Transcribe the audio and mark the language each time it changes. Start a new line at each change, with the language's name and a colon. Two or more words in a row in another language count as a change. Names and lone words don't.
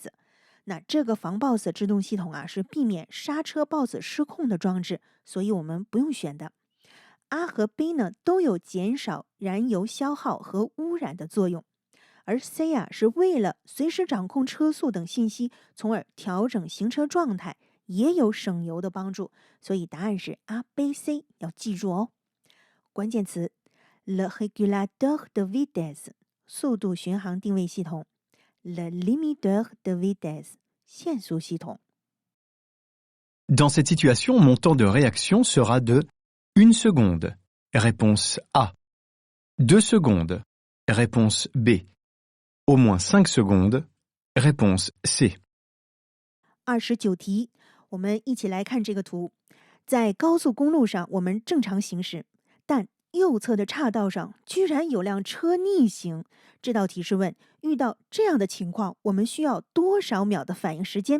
Chinese: 那这个防抱死制动系统啊，是避免刹车抱死失控的装置，所以我们不用选的。A 和 B 呢都有减少燃油消耗和污染的作用，而 C 啊是为了随时掌控车速等信息，从而调整行车状态，也有省油的帮助，所以答案是 A、B、C， 要记住哦。关键词
French: le régulateur de vitesse
Chinese: 速度巡航定位系统，
French: le limiteur de vitesse
Chinese: 限速系统。
French: Dans cette situation, mon temps de réaction sera de 1 seconde. Réponse A. 2 secondes. Réponse B. Au moins 5 secondes. Réponse C.
Chinese: 29题，我们一起来看这个图。在高速公路上，我们正常行驶，但右侧的岔道上居然有辆车逆行。这道题是问，遇到这样的情况，我们需要多少秒的反应时间？